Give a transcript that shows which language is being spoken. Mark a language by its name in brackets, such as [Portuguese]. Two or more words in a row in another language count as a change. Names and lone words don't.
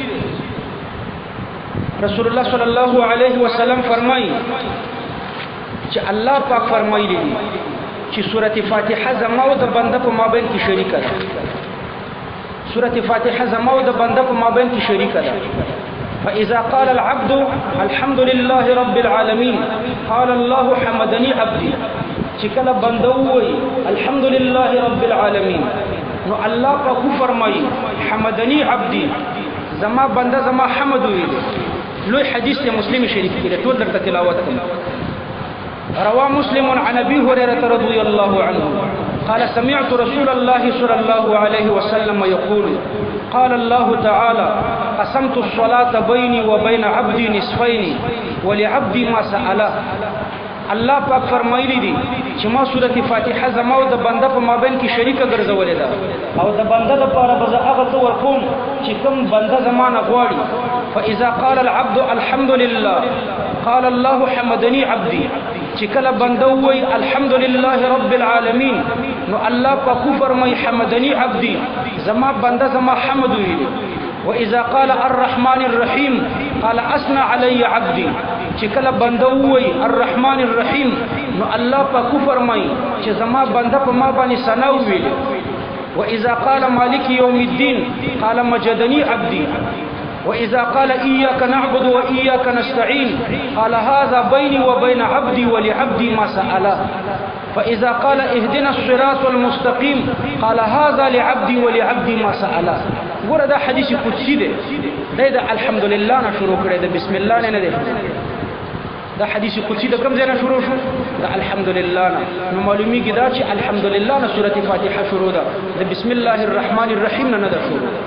[Arabic] رسول الله صلی الله علیه وسلم [Pashto] فرمایي چې الله پاک فرمایلی دی چې سورۃ فاتحه زما او د بنده په مابین کې شریکه ده. سورۃ فاتحه زما او د بنده په مابین کې شریکه ده. [Arabic] فاذا قال العبد الحمد لله رب العالمين قال الله حمدني عبدي. [Pashto] چې کله بنده وایي [Arabic] الحمد لله رب العالمين [Pashto] نو الله پاک فرمایي [Arabic] حمدني عبدي [Pashto] زما بنده زما حمد ویل. لوی حدیث مسلم شریف کې ټول درته تلاوت کوم. [Arabic] روى مسلم عن ابي هريره رضي الله عنه قال سمعت رسول الله صلى الله عليه وسلم يقول قال الله تعالى قسمت الصلاة بيني وبين عبدي نصفين ولعبدي ما سأله. [Pashto] الله پاک فرمایلی دی چې ما سورۃ فاتحه زما او د بنده په مابین کې شریکه ګرځولې ده او د بنده لپاره به هغه څه ورکوم چې کوم بنده زمانه غواړي. [Arabic] فاذا قال العبد الحمد لله قال الله حمدني عبدي. [Pashto] چې کله بنده وایي [Arabic] الحمد لله رب العالمين [Pashto] نو الله پاک فرمایي [Arabic] حمدني عبدي [Pashto] زما بنده زما حمد ویلي. [Arabic] واذا قال الرحمن الرحيم قال اثنى علي عبدي. [Pashto] چې کله بنده وایي [Arabic] الرحمن الرحیم [Pashto] نو الله پاک فرمایي چې زما بنده په ما باندې ثنا ویلي. [Arabic] واذا قال مالك يوم الدين قال مجدني عبدي. واذا قال اياك نعبد واياك نستعين قال هذا بيني وبين عبدي ولعبدي ما سأله. فاذا قال اهدنا الصراط المستقيم قال هذا لعبدي ولعبدي ما سأله. [Pashto] ګوره دا حدیث قدسی دی. دا الحمدلله نه شروع کړی د [Arabic] بسم الله [Pashto] نه دی. دا حدیث قدسی د کوم ځای نه شروع شو؟ د الحمدلله نه. نو معلومیږي دا چې الحمدلله نه سورۃ فاتحه شروع ده د [Arabic] بسم الله الرحمن الرحیم [Pashto] نه ده شروع.